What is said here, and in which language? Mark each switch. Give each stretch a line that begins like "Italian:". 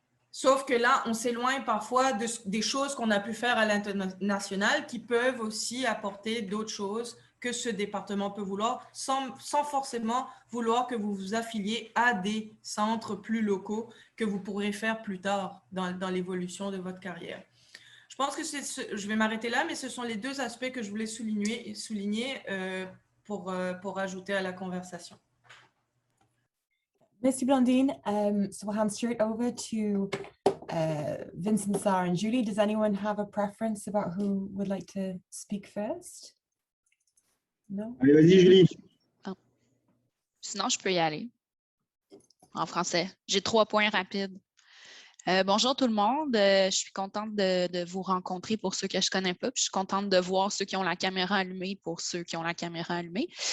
French: Sauf que là, on s'éloigne parfois des choses qu'on a pu faire à l'international qui peuvent aussi apporter d'autres choses que ce département peut vouloir, sans forcément vouloir que vous vous affiliez à des centres plus locaux que vous pourrez faire plus tard dans l'évolution de votre carrière. Je pense que je vais m'arrêter là, mais ce sont les deux aspects que je voulais souligner pour ajouter à la conversation. Merci Blandine.
English: So we'll hand straight over to Vincent, Sara, and Julie. Does anyone have a preference about who would like to speak first? No?
French: Allez, vas-y, Julie. Oh. Sinon, je peux y aller en français. J'ai 3 points rapides. Bonjour tout le monde. Je suis contente de vous rencontrer pour ceux que je ne connais pas. Puis je suis contente de voir ceux qui ont la caméra allumée pour ceux qui ont la caméra allumée.